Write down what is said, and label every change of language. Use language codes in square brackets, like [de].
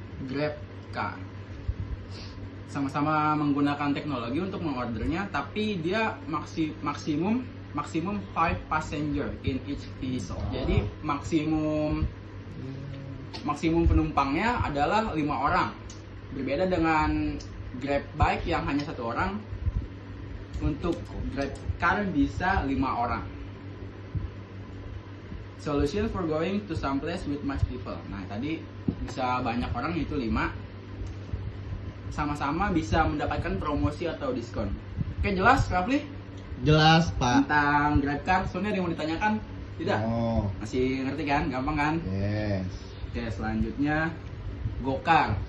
[id] Grab Car. Sama-sama menggunakan teknologi untuk mengordernya, tapi dia maksimum 5 [en] passenger in each vehicle. [id] Jadi maksimum penumpangnya adalah 5 orang. Berbeda dengan Grab Bike yang hanya 1 orang. Untuk Grab Car bisa 5 orang. [en] Solution for going to some place with much people. [id] Nah tadi bisa banyak orang, itu 5. Sama-sama bisa mendapatkan promosi atau diskon. Oke, jelas Rafli? Jelas Pak. Tentang Grab Car, soalnya ada yang mau ditanyakan? Tidak? Oh. Masih ngerti kan? Gampang kan? [en] Yes. [id] Oke, selanjutnya Gokar.